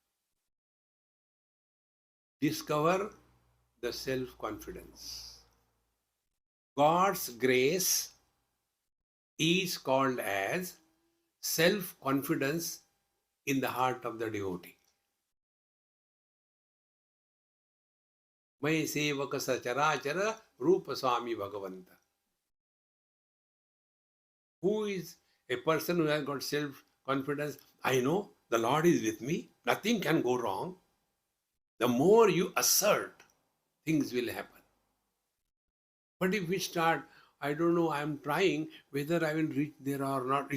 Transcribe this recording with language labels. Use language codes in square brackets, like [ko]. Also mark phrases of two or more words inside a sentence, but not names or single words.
[en] Discover the self-confidence. God's grace is called as self-confidence in the heart of the devotee. [hi] मैं सेवक सचराचर रूप स्वामी भगवंत. [en] Who is a person who has got self-confidence? I know the Lord is with me. Nothing can go wrong. The more you assert, things will happen. But if we start, I don't know, I am trying whether I will reach there or not.